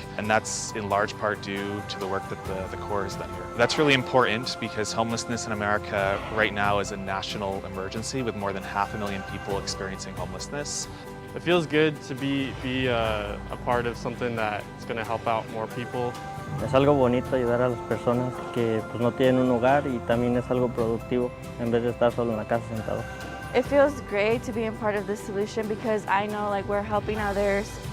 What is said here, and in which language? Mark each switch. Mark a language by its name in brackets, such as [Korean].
[English] And that's in large part due to the work that the Corps has done here. That's really important because homelessness in America right now is a national emergency with more than 500,000 people experiencing homelessness. It feels good to be a part of something that's going to help out more people. [Spanish] Es algo bonito ayudar a las personas que pues, no tienen un hogar y también es algo productivo en vez de estar solo en la casa sentado. [English] It feels great to be a part of this solution because I know like we're helping others.